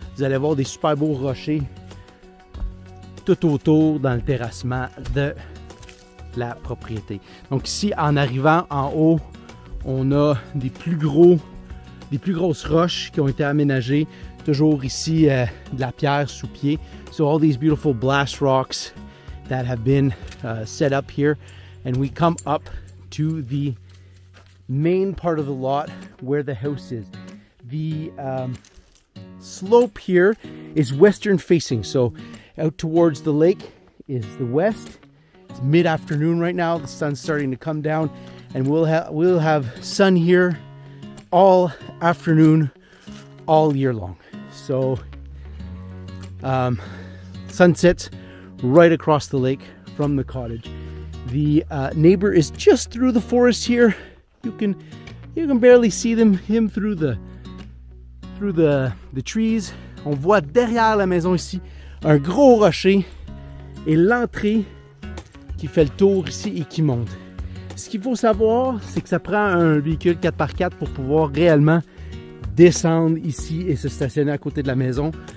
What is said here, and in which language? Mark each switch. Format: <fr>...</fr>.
<fr>Vous allez voir des super beaux rochers tout autour dans le terrassement de la propriété. Donc ici, en arrivant en haut, on a des plus grosses roches qui ont été aménagées. Toujours ici, de la pierre sous pied.</fr> <en>So all these beautiful blast rocks that have been set up here. And we come up to the main part of the lot where the house is. The slope here is western facing, so out towards the lake is the west. It's mid-afternoon right now. The sun's starting to come down, and we'll have sun here all afternoon, all year long. So sunsets right across the lake from the cottage. The neighbor is just through the forest here. You can barely see him through the trees.</en> <fr>On voit derrière la maison ici un gros rocher et l'entrée qui fait le tour ici et qui monte. Ce qu'il faut savoir, c'est que ça prend un véhicule 4x4 pour pouvoir réellement descendre ici et se stationner à côté de la maison.</fr>